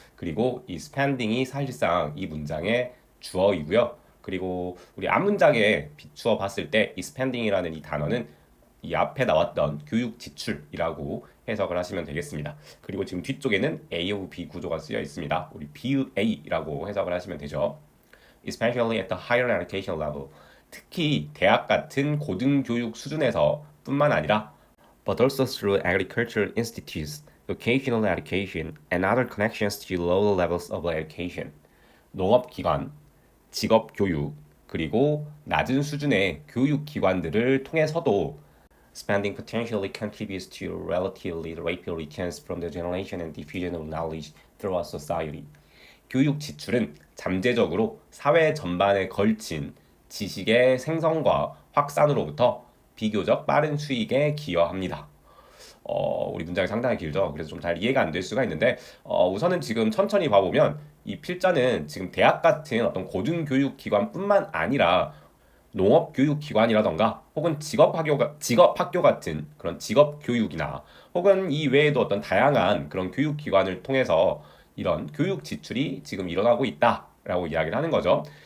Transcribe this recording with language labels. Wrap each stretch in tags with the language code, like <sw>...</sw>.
<ko>그리고 이 spending이 사실상 이 문장의 주어이고요. 그리고 우리 앞 문장에 비추어 봤을 때 이 spending이라는 이 단어는 이 앞에 나왔던 교육 지출이라고 해석을 하시면 되겠습니다. 그리고 지금 뒤쪽에는 A하고 B 구조가 쓰여 있습니다. 우리 BA라고 해석을 하시면 되죠.</ko> <en>Especially at the higher education level.</en> <ko>특히 대학 같은 고등교육 수준에서 뿐만 아니라</ko> <en>but also through agricultural institutes, vocational education, and other connections to lower levels of education.</en> <ko>농업기관, 직업교육, 그리고 낮은 수준의 교육기관들을 통해서도</ko> <en>spending potentially contributes to relatively rapid returns from the generation and diffusion of knowledge throughout society.</en> <ko>교육 지출은 잠재적으로 사회 전반에 걸친 지식의 생성과 확산으로부터 비교적 빠른 수익에 기여합니다. 우리 문장이 상당히 길죠. 그래서 좀 잘 이해가 안 될 수가 있는데 우선은 지금 천천히 봐보면 이 필자는 지금 대학 같은 어떤 고등교육기관뿐만 아니라 농업교육기관이라던가 혹은 직업학교 같은 그런 직업교육이나 혹은 이 외에도 어떤 다양한 그런 교육기관을 통해서 이런 교육 지출이 지금 일어나고 있다라고 이야기를 하는 거죠.</ko>